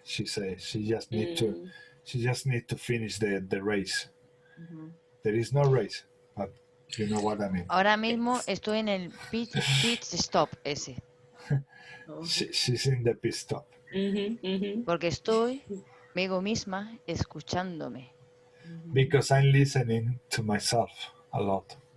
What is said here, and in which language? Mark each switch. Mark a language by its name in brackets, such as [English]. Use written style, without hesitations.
[English] She says she just need to finish the race. There is no race, but you know what I mean. [Spanish] Ahora mismo estoy en el pitch stop ese. [English] She's in the pit stop. [Spanish] Porque estoy conmigo misma escuchándome. [English] Because I'm listening to myself a lot.